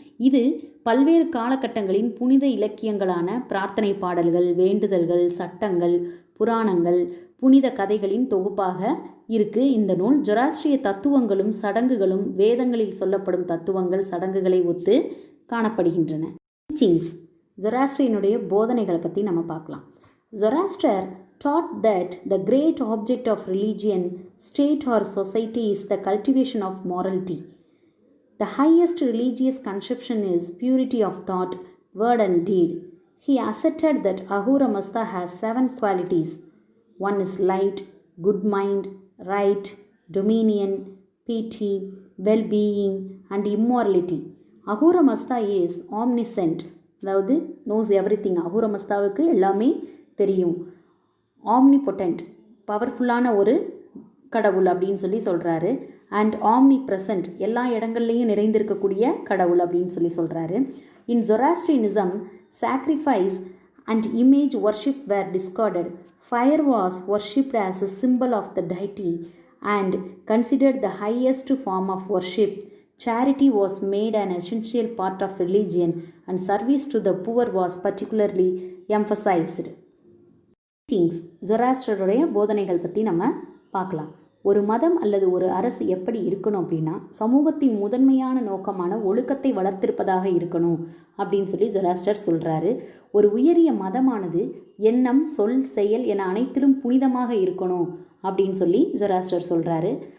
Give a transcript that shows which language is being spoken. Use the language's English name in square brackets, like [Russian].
[Tamil] இது பல்வேறு காலகட்டங்களின் புனித இலக்கியங்களான பிரார்த்தனை பாடல்கள், வேண்டுதல்கள், சட்டங்கள், புராணங்கள், புனித கதைகளின் தொகுப்பாக இருக்குது இந்த நூல். ஜொராஸ்ட்ரிய தத்துவங்களும் சடங்குகளும் வேதங்களில் சொல்லப்படும் தத்துவங்கள் சடங்குகளை ஒத்து காணப்படுகின்றன. டீச்சிங்ஸ். ஜொராஸ்ட்ரியனுடைய போதனைகளை பற்றி நம்ம பார்க்கலாம். [English] Zoroaster taught that the great object of religion, state or society is the cultivation of morality. The highest religious conception is purity of thought, word and deed. He asserted that Ahura Mazda has 7 qualities. One is light, good mind, right, dominion, piety, well-being and immorality. Ahura Mazda is omniscient, அதாவது knows everything. [Tamil] அஹூர மஸ்தாவுக்கு எல்லாமே தெரியும். Omnipotent, பவர்ஃபுல்லான ஒரு கடவுள் அப்படின்னு சொல்லி சொல்கிறாரு. And omni present, எல்லா இடங்கள்லையும் நிறைந்திருக்கக்கூடிய கடவுள் அப்படின்னு சொல்லி சொல்கிறாரு. [English] In Zoroastrianism sacrifice and image worship were discarded. Fire was worshipped as a symbol of the deity and considered the highest form of worship. Charity was made an essential part of religion and service to the poor was particularly emphasized. [Tamil] ஜொராஸ்டருடைய போதனைகள் பற்றி நம்ம பார்க்கலாம். ஒரு மதம் அல்லது ஒரு அரசு எப்படி இருக்கணும் அப்படின்னா சமூகத்தின் முதன்மையான நோக்கமான ஒழுக்கத்தை வளர்த்திருப்பதாக இருக்கணும் அப்படின்னு சொல்லி ஜொராஸ்டர் சொல்கிறாரு. ஒரு உயரிய மதமானது எண்ணம், சொல், செயல் என அனைத்திலும் புனிதமாக இருக்கணும் அப்படின்னு சொல்லி ஜொராஸ்டர் சொல்கிறாரு.